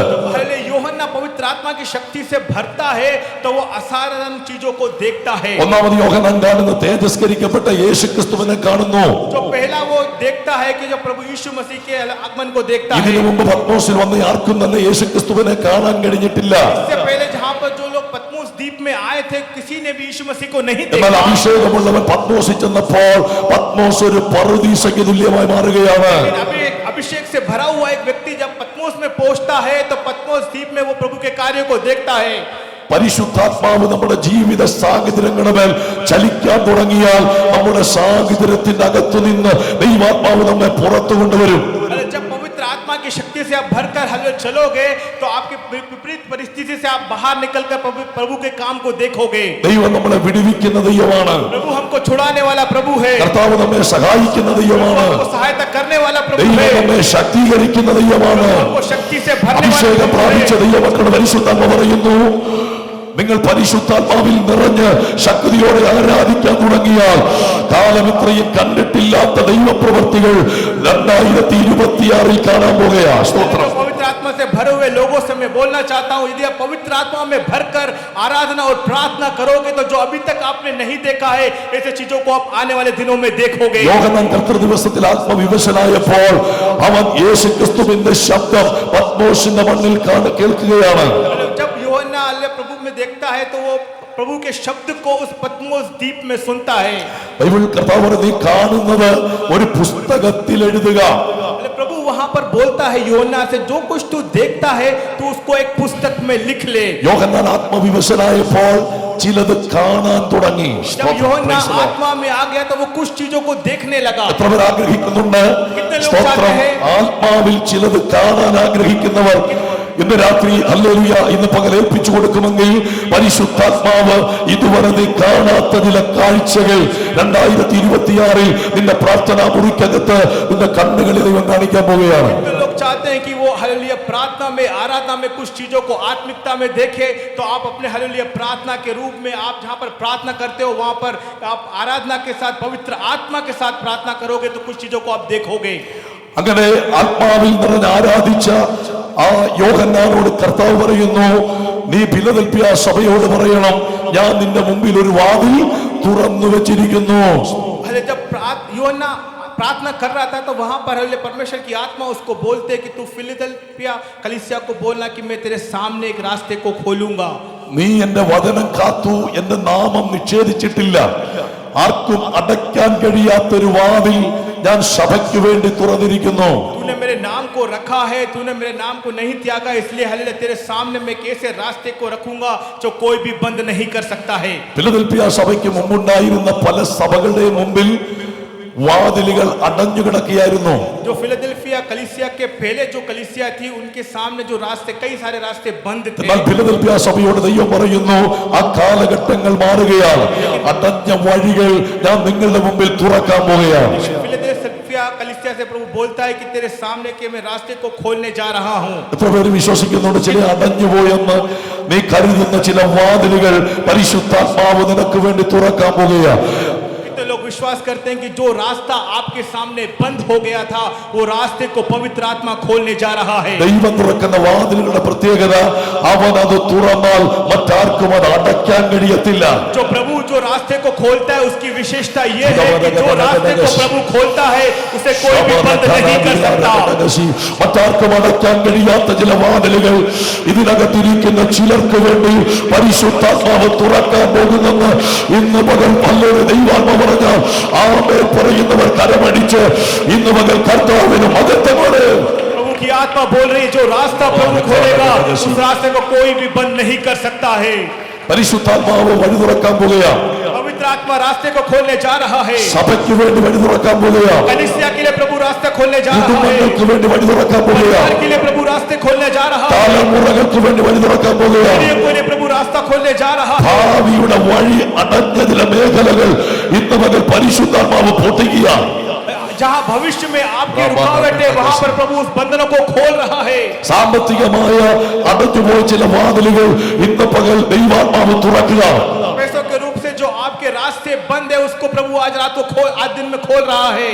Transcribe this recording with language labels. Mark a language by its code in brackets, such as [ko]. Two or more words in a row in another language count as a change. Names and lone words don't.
[hi] हले यूहन्ना पवित्र आत्मा की शक्ति से भरता है तो वो असाधारण चीजों को देखता है. [ml] ഒന്നാമത് യോഹന്നാൻ കാണുന്ന തേജസ്കരിക്കപ്പെട്ട യേശുക്രിസ്തുവിനെ കാണുന്നു. [hi] जो पहला वो देखता है कि जो प्रभु यीशु मसीह के आगमन को देखता है. [ml] ഇതിനു മുമ്പ് പത്മോസിൽ വന്ന് ആർക്കും തന്നെ യേശുക്രിസ്തുവിനെ കാണാൻ കഴിഞ്ഞിട്ടില്ല. [hi] इससे पहले जहां पर जो लोग पतमोस द्वीप में आए थे, किसी ने भी यीशु मसीह को नहीं [ml] എന്നാൽ [hi] देखा. [ml] അഭിഷേകമുള്ളവൻ പത്മോസിൽ ചെന്നപ്പോൾ പത്മോസ് ഒരു പറുദീസയ്ക്ക് തുല്യമായി മാറുകയാണ്. [hi] लेकिन अभी एक अभिषेक से भरा हुआ एक व्यक्ति जब पतमोस में पहुंचता है तो पतमोस द्वीप में वो प्रभु के कार्य को देखता है. [ml] പരിശുദ്ധാത്മാവ് നമ്മുടെ ജീവിത സാഹചര്യങ്ങളുടെ മേൽ ചലിക്കാൻ തുടങ്ങിയാൽ നമ്മുടെ സാഹചര്യത്തിന്റെ അകത്തു നിന്ന് ദൈവാത്മാവ് നമ്മെ പുറത്തു കൊണ്ടുവരും. [hi] जब पवित्र आत्मा की शक्ति से आप भरकर हल्ले चलोगे तो आपकी विपरीत परिस्थिति से आप बाहर निकलकर प्रभु के काम को देखोगे. [ml] ദൈവം നമ്മളെ വിടുവിക്കുന്ന ദൈവമാണ്. [hi] प्रभु हमको छुड़ाने वाला प्रभु है. [ml] കർത്താവ് നമ്മെ സഹായിക്കുന്ന ദൈവമാണ്. [hi] हमको सहायता करने वाला प्रभु [ml] ദൈവം [hi] है. [ml] നമ്മെ ശക്തീകരിക്കുന്ന ദൈവമാണ്. [hi] हमको शक्ति से भरने वाला [ml] അഭിഷേകം [hi] प्रभु [ml] പ്രാപിച്ച [hi] है. [ml] ദൈവമക്കളുടെ പരിശുദ്ധാത്മ പറയുന്നു, നിങ്ങൾ പരിശുദ്ധാത്മാവിൽ നിറഞ്ഞ് ശക്തിയോടെ ആരാധിക്കാൻ തുടങ്ങിയാൽ കാലം ഇത്രയും കണ്ടിട്ടില്ലാത്ത ദൈവപ്രവൃത്തികൾ 2026 കാണാൻ പോകുകയാ. സ്തോത്രം. [hi] पवित्र आत्मा से भरे हुए लोगों से मैं बोलना चाहता हूँ, यदि आप पवित्र आत्मा में भरकर आराधना और प्रार्थना करोगे तो जो अभी तक आपने नहीं देखा है, ऐसे चीजों को आप आने वाले दिनों में देखोगे. [ml] യോഹന്നാൻ കർത്തൃ ദിവസത്തിൽ ആത്മവിവശനായപ്പോൾ അവൻ യേശുക്രിസ്തുവിന്റെ ശബ്ദം പത്മോസിന്റെ മണ്ണിൽ കേൾക്കുകയാണ്. [hi] जब यूहन्ना प्रभु में देखता है तो वो प्रभु के शब्द को उस पतमोस द्वीप में सुनता है. [ml] ബൈബിൾ കർത്താവ് നീ കാണുന്നത് ഒരു പുസ്തകത്തിൽ എഴുതുക. [hi] प्रभु वहां पर बोलता है यूहन्ना से, जो कुछ तू देखता है तू उसको एक पुस्तक में लिख ले. [ml] യോഹന്നാൻ ആത്മവിവശനായപ്പോൾ ചിലത് കാണാൻ തുടങ്ങി. [hi] जब यूहन्ना आत्मा में आ गया तो वो कुछ चीजों को देखने लगा. [ml] എത്ര പേർ ആഗ്രഹിക്കുന്നുണ്ട്? സ്തോത്രം. ആത്മാവിൽ ചിലത് കാണാൻ ആഗ്രഹിക്കുന്നവർ ഇന്ന് രാത്രി ഹല്ലേലൂയ ഇന്ന് പകൽ ഏൽപ്പിച്ചു കൊടുക്കുമെങ്കിൽ പരിശുദ്ധാത്മാവ് ഇതുവരെ നീ കാണാത്ത ചില കാഴ്ചകൾ 2026 നിന്റെ പ്രാർത്ഥനാ മുറിക്കകത്ത് നിന്റെ കണ്ണുകളിൽ ദൈവം കാണിക്കാൻ പോവുകയാണ്. [hi] लोग चाहते हैं कि वो हालेलुया प्रार्थना में, आराधना में कुछ चीजों को आत्मिकता में देखे, तो आप अपने हालेलुया प्रार्थना के रूप में आप जहां पर प्रार्थना करते हो वहां पर आप आराधना के साथ पवित्र आत्मा के साथ प्रार्थना करोगे तो कुछ चीजों को आप देखोगे. [ml] അങ്ങനെ ആത്മാവിൽ നിറഞ്ഞ് ആരാധിച്ച ആ യോഹന്നാനോട് കർത്താവ് പറയുന്നു, നീ ഫിലദൽഫിയ സഭയോട് പറയണം, ഞാൻ നിന്റെ മുമ്പിൽ ഒരു വാതിൽ തുറന്നു വെച്ചിരിക്കുന്നു. [hi] जब यूहन्ना प्रार्थना कर रहा था तो वहां पर परमेश्वर की आत्मा उसको बोलते कि तू फिलदेल्फिया कलीसिया को बोलना कि मैं तेरे सामने एक रास्ते को खोलूंगा. [ml] നീ എന്റെ വചനം കാത്തു, എന്റെ നാമം നിഷേധിച്ചിട്ടില്ല. ആർക്കും അടയ്ക്കാൻ കഴിയാത്തൊരു വാതിൽ ഞാൻ സഭയ്ക്ക് വേണ്ടി തുറന്നിരിക്കുന്നു. [hi] तूने मेरे नाम को रखा है, तूने मेरे नाम को नहीं त्यागा, इसलिए हालेलुया तेरे सामने मैं कैसे रास्ते को रखूंगा जो कोई भी बंद नहीं कर सकता है. [ml] ഫിലദൽഫിയ സഭയ്ക്ക് മുമ്പുണ്ടായിരുന്ന പല സഭകളുടെ മുമ്പിൽ വാതിലുകൾ അടഞ്ഞു കിടക്കുകയായിരുന്നു. [hi] जो फिलदेल्फिया कलीसिया के पहले जो कलीसिया थी उनके सामने जो रास्ते, कई सारे रास्ते बंद थे. [ml] എന്നാൽ ഫിലദൽഫിയ സഭയോട് ദൈവം പറയുന്നു, ആ കാലഘട്ടങ്ങൾ മാറുകയാണ്. അടഞ്ഞ വഴികൾ ഞാൻ നിങ്ങളുടെ മുമ്പിൽ തുറക്കാൻ പോവുകയാണ്. [hi] फिलदेल्फिया कलीसिया से प्रभु बोलता है कि तेरे सामने के मैं रास्ते को खोलने जा रहा हूं. [ml] എത്ര പേര് വിശ്വസിക്കുന്നുണ്ട് ചില അടഞ്ഞുപോയെന്ന്? നീ കരുതുന്ന ചില വാതിലുകൾ പരിശുദ്ധാത്മാവ് നിനക്ക് വേണ്ടി തുറക്കാൻ പോവുകയാണ്. [hi] लोग विश्वास करते हैं कि जो रास्ता आपके सामने बंद हो गया था वो रास्ते को पवित्र आत्मा खोलने जा रहा है. [ml] ദൈവം തുറക്കുന്ന വാതിലുകളുടെ പ്രത്യേകത, അവൻ അത് തുറന്നാൽ മറ്റാർക്കും അത് അടയ്ക്കാൻ കഴിയത്തില്ല. [hi] जो प्रभु जो रास्ते को खोलता है उसकी विशेषता ये है कि जो रास्ते को प्रभु खोलता है उसे कोई भी बंद नहीं कर सकता। [ml] മറ്റാർക്കും അടയ്ക്കാൻ കഴിയാത്ത ചില വാതിലുകൾ ഇതിനകത്തിരിക്കുന്ന ചിലർക്ക് വേണ്ടി പരിശുദ്ധാത്മാവ് തുറക്കാൻ പോകുന്നെന്ന് ഇന്ന് പകൽ പലരും ദൈവാത്മ പറഞ്ഞാൽ ആമേൻ പറയുന്നവർ കരമടിച്ച് ഇന്ന് പകൽ കർത്താവിന് മഹത്വമാണ്. [hi] प्रभु की आत्मा बोल रही है, जो रास्ता प्रभु खोलेगा उस रास्ते को कोई भी बंद नहीं कर सकता है। [ml] പരിശുദ്ധാത്മാവ് വഴി തുറക്കാൻ പോകുകയാണ്. [hi] पवित्र आत्मा रास्ते को खोलने जा रहा है। [ml] സഭയ്ക്ക് വേണ്ടി വഴി തുറക്കാൻ പോകുകയാണ്. [hi] कलीसिया के लिए प्रभु रास्ता खोलने जा रहा है। [ml] കുടുംബങ്ങൾക്ക് വേണ്ടി വഴി തുറക്കാൻ പോകുകയാണ്. [hi] परिवार के लिए प्रभु रास्ते खोलने जा रहा है। [ml] തലമുറകൾക്ക് വേണ്ടി വഴി തുറക്കാൻ പോകുകയാണ്. [hi] पीढ़ियों के लिए प्रभु रास्ता खोलने जा रहा है। [ml] ഭാവിയുടെ വഴി അടഞ്ഞ ചില മേഖലകൾ ഇന്ന് പകൽ പരിശുദ്ധാത്മാവ് പൊട്ടിക്കുകയാണ്. [hi] जहां भविष्य में आपकी रुकावट है वहां पर प्रभु उस बंधनों को खोल रहा है। [ml] സാമ്പത്തികമായ അടഞ്ഞുപോയ ചില വാതിലുകൾ ഇന്ന് പകൽ ദൈവാത്മാവ് തുറക്കുക. [hi] पैसों के रूप से जो आपके रास्ते बंद है उसको प्रभु आज रात को आज दिन में खोल रहा है।